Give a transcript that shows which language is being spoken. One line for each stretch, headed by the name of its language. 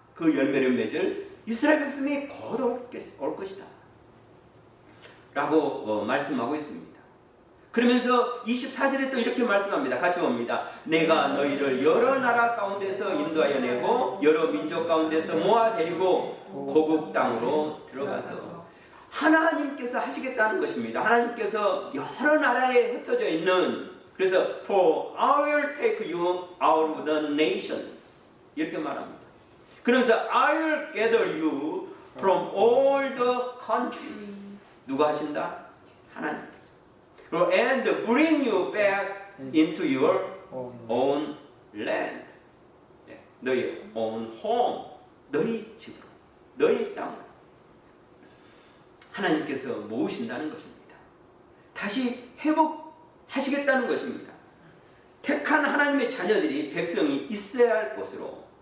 Korean: 그 열매를 맺을 이스라엘 백성이 곧 올 것이다 라고 말씀하고 있습니다. 그러면서 24절에 또 이렇게 말씀합니다. 같이 봅니다. 내가 너희를 여러 나라 가운데서 인도하여 내고 여러 민족 가운데서 모아 데리고 고국 땅으로 들어가서, 하나님께서 하시겠다는 것입니다. 하나님께서 여러 나라에 흩어져 있는, 그래서
English: For I will take you out of the nations,
Korean: 이렇게 말합니다. 그러면서
English: I will gather you from all the countries.
Korean: 누가 하신다? 하나님께서.
English: And bring you back into your own land.
Korean: 너희
English: own home,
Korean: 너희 집으로, 너희 땅으로 하나님께서 모으신다는 것입니다. 다시 회복하시겠다는 것입니다. 택한 하나님의 자녀들이, 백성이 있어야 할 곳으로.